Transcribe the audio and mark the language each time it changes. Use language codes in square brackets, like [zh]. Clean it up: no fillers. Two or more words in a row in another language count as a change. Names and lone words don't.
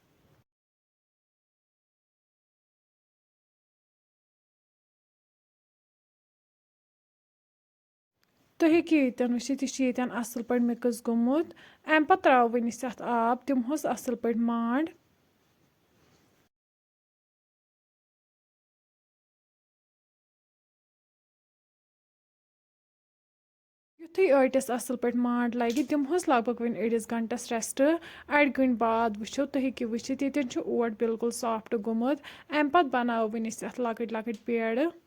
[ks] तुम हेको ये वुचित यह असल पे मिक्स गोमुत अम पे त्रो वन अत आब दिमहोस असल पे मांड युथु आटस असल पे मांड लगे दिमहोस लगभग वन अड़िस घंटस रेस्ट अड़ गंट बाद वो तुम हेको वुचित ये ओट बिल्कुल सॉफ्ट गोमुत अम पे बनाओ वन अत लकट लकट पेड़